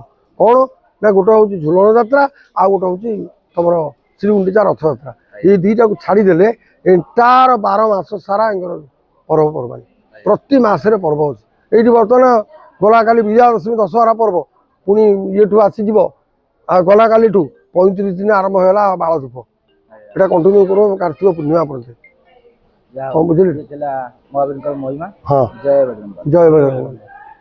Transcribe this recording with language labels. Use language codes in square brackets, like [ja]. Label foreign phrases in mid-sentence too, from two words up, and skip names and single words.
[or] କ'ଣ ନା ଗୋଟେ ହେଉଛି ଝୁଲଣ ଯାତ୍ରା, ଆଉ ଗୋଟେ ହେଉଛି ତମର ଶ୍ରୀଗୁଣ୍ଡିଚା ରଥଯାତ୍ରା। ଏଇ ଦୁଇଟାକୁ ଛାଡ଼ିଦେଲେ ଏଣ୍ଟାର 12 ମାସ ସାରା ୟାଙ୍କର ପର୍ବପର୍ବାଣି, ପ୍ରତି ମାସରେ ପର୍ବ ଅଛି। ଏଇଠି ବର୍ତ୍ତମାନ ଗଲା କାଲି ବିଜୟା ଦଶମୀ ଦଶହରା ପର୍ବ, ପୁଣି ଇଏଠୁ ଆସିଯିବ, ଆଉ ଗଲା କାଲିଠୁ 35 ଦିନ ଆରମ୍ଭ ହେଲା ବାଳ ଧୂପ। [bn] এটা কন্টিনিউ করো কার্তিক পূর্ণিমা পর্যন্ত। বুঝলি মহাবীরଙ୍କର ମହିମା। [or] ହଁ, ଜୟ ବଜରଙ୍ଗ। ଜୟ ବଜରଙ୍ଗ।